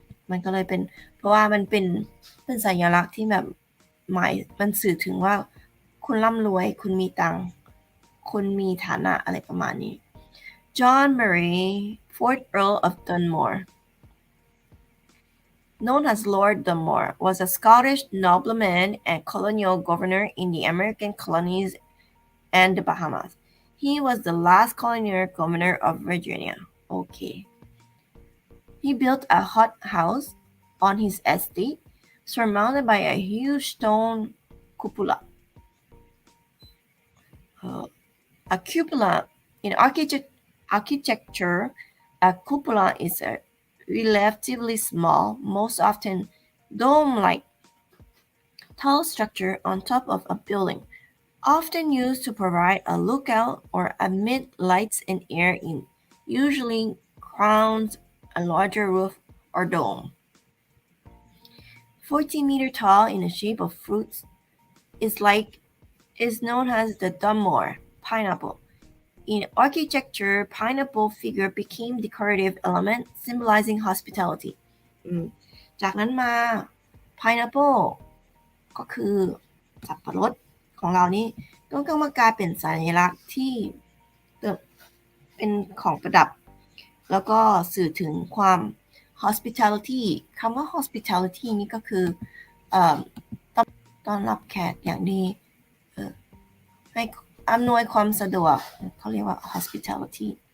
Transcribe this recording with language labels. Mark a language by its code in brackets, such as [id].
[th] มันก็เลยเป็นเพราะว่ามันเป็นสัญลักษณ์ที่แบบหมายมันสื่อถึงว่าคุณร่ำรวยคุณมีตังค์คุณมีฐานะอะไรประมาณนี้ [en] John Murray 4th Earl of Dunmore known as Lord Dunmore was a Scottish nobleman and colonial governor in the American colonies and the Bahamas. He was the last colonial governor of Virginia. Okay. He built a hothouse on his estate, surmounted by a huge stone cupola. A cupola in architecture, a cupola is a relatively small, most often dome-like, tall structure on top of a building.Often used to provide a lookout or admit lights and air in, usually crowns a larger roof or dome. 14-meter tall in the shape of fruits is known as the Dunmore pineapple. In architecture, pineapple figure became decorative element symbolizing hospitality. [th] จากนั้นมา pineapple ก็คือสับปะรดของเรานี่ก็มากลายเป็นสัญลักษณ์ที่เป็นของประดับแล้วก็สื่อถึงความ hospitality คำว่า hospitality นี่ก็คือต้อนรับแขกอย่างดีให้อำนวยความสะดวกเขาเรียกว่า hospitality